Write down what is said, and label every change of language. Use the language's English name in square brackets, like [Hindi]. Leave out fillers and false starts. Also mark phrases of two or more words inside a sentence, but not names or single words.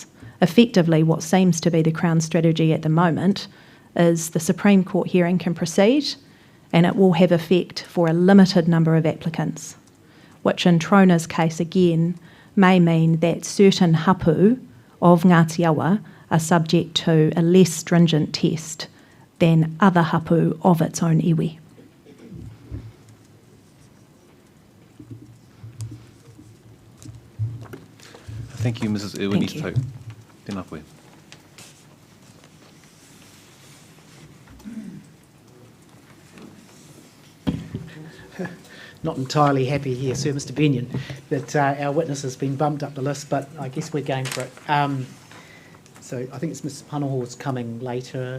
[English] Effectively, what seems to be the Crown's strategy at the moment is the Supreme Court hearing can proceed and it will have effect for a limited number of applicants, which in Trona's case again may mean that certain hapu of Ngāti Awa are subject to a less stringent test than other hapu of its own iwi. Thank you, Mrs. Iwanisto. [Māori] Tēnā koe. [English] Not entirely happy here, Sir Mr Benyon, that our witness has been bumped up the list, but I guess we're going for it. So I think it's Mrs Panaho's coming later.